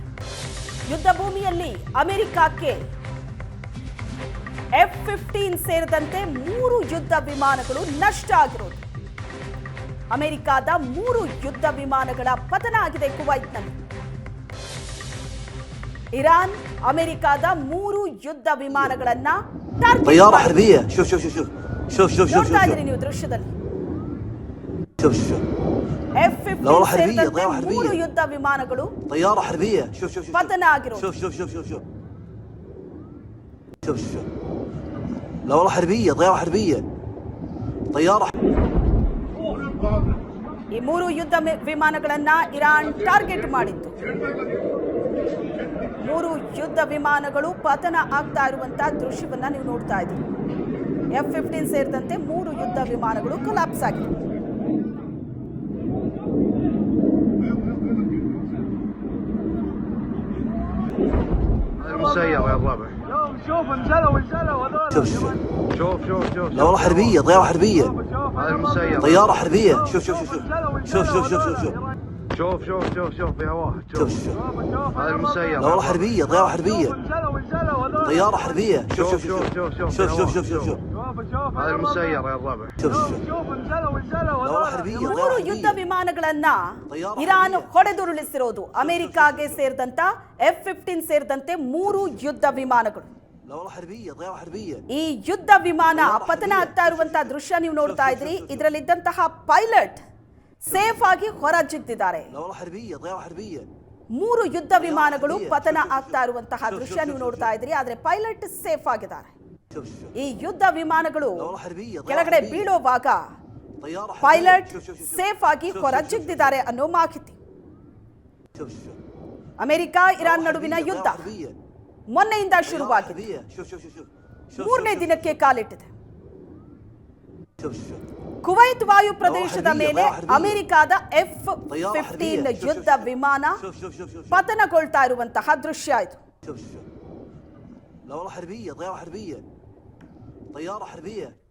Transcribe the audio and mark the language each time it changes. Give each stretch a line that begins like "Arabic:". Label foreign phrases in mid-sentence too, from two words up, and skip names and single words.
Kannada: ಯುದ್ಧ ಭೂಮಿಯಲ್ಲಿ ಅಮೆರಿಕಕ್ಕೆ F-15 ಸೇರಿದಂತೆ 3 ಯುದ್ಧ ವಿಮಾನಗಳು ನಷ್ಟ ಆಗಿರೋದು. ಅಮೆರಿಕಾದ 3 ಯುದ್ಧ ವಿಮಾನಗಳ ಪತನ ಆಗಿದೆ ಕುವೈತ್ನಲ್ಲಿ. ಇರಾನ್ ಅಮೆರಿಕಾದ 3 ಯುದ್ಧ ವಿಮಾನಗಳನ್ನು
Arabic: طيارة حربية. شوف شوف شوف شوف شوف شوف شوف
Kannada: ನೋಡ್ತಾ ಇದ್ದೀರಿ ನೀವು ದೃಶ್ಯದಲ್ಲಿ.
Arabic: شوف شوف
Kannada: F-15 ಸೇರಿದಂತೆ 3 ಯುದ್ಧ ವಿಮಾನಗಳು
Arabic: طيارة حربية. شوف شوف شوف
Kannada: ಪತನ ಆಗಿರೋದು.
Arabic: شوف شوف شوف شوف شوف شوف شوف لا والله حربية طيارة حربية طيارة.
Kannada: ಈ 3 ಯುದ್ಧ ವಿಮಾನಗಳನ್ನ ಇರಾನ್ ಟಾರ್ಗೆಟ್ ಮಾಡಿತ್ತು. 3 ಯುದ್ಧ ವಿಮಾನಗಳು ಪತನ ಆಗ್ತಾ ಇರುವಂತಹ ದೃಶ್ಯವನ್ನ ನೀವು ನೋಡ್ತಾ ಇದ್ದೀರಿ. F-15 ಸೇರಿದಂತೆ 3 ಯುದ್ಧ ವಿಮಾನಗಳು ಕೊಲಾಪ್ಸ್ ಆಗಿದೆ.
Arabic: المسيرة يا الربع. شوف انزلوا هذول. شوف شوف شوف شوف شوف لا والله حربية طيارة حربية. هذا المسيرة. طيارة حربية. شوف شوف شوف شوف شوف شوف شوف شوف شوف شوف شوف شوف فيها واحد. شوف شوف هذا المسيرة. لا والله حربية طيارة حربية. طيارة حربية. شوف شوف شوف شوف شوف شوف شوف شوف شوف شوف هذا المسيرة يا الربع. شوف شوف لا والله حربية
Kannada: 3 ಯುದ್ಧ ವಿಮಾನಗಳನ್ನ ಇರಾನ್ ಹೊಡೆದುರುಳಿಸಿರೋದು. ಅಮೆರಿಕಾಗೆ ಸೇರಿದಂತ F-15 ಸೇರಿದಂತೆ 3 ಯುದ್ಧ ವಿಮಾನಗಳು.
Arabic: لا والله حربية طيارة حربية.
Kannada: ಈ ಯುದ್ಧ ವಿಮಾನ ಪತನ ಆಗ್ತಾ ಇರುವಂತಹ ದೃಶ್ಯ ನೀವು ನೋಡ್ತಾ ಇದ್ರಿ. ಇದರಲ್ಲಿದ್ದಂತಹ
English: pilot safe
Kannada: ಆಗಿ ಹೊರಜಿದ್ದಿದ್ದಾರೆ.
Arabic: لا والله حربية طيارة حربية.
Kannada: 3 ಯುದ್ಧ ವಿಮಾನಗಳು ಪತನ ಆಗ್ತಾ ಇರುವಂತಹ ದೃಶ್ಯ ನೀವು ನೋಡ್ತಾ ಇದ್ರಿ. ಆದ್ರೆ
English: pilot safe
Kannada: ಆಗಿದ್ದಾರೆ.
Arabic: شوف شوف
Kannada: ಈ ಯುದ್ಧ ವಿಮಾನಗಳು
Arabic: لا والله حربية
Kannada: ಕೆಳಗಡೆ ಬೀಳೋವಾಗ
Arabic: طيارة حربية.
Kannada: ಪೈಲಟ್
Arabic: شوف شوف شوف
Kannada: ಸೇಫ್ ಆಗಿ ಹೊರಜಿದ್ದಿದ್ದಾರೆ ಅನ್ನೋ ಮಾಹಿತಿ.
Arabic: شوف شوف
Kannada: ಅಮೆರಿಕ ಇರಾನ್ ನಡುವಿನ ಯುದ್ಧ
Arabic: حربية.
Kannada: ಮೊನ್ನೆಯಿಂದ ಶುರುವಾಗಿದೆ.
Arabic: شوف شوف شوف شوف
Kannada: 3ನೇ ದಿನಕ್ಕೆ ಕಾಲಿಟ್ಟಿದೆ.
Arabic: شوف شوف
Kannada: ಕುವೈತ್ ವಾಯು ಪ್ರದೇಶದ ಮೇಲೆ ಅಮೆರಿಕಾದ F-15 ಯುದ್ಧ ವಿಮಾನ ಪತನಗೊಳ್ತಾ ಇರುವಂತಹ ದೃಶ್ಯ ಇದು.
Arabic: شوف شوف لا والله حربية طيارة حربية طيارة حربية.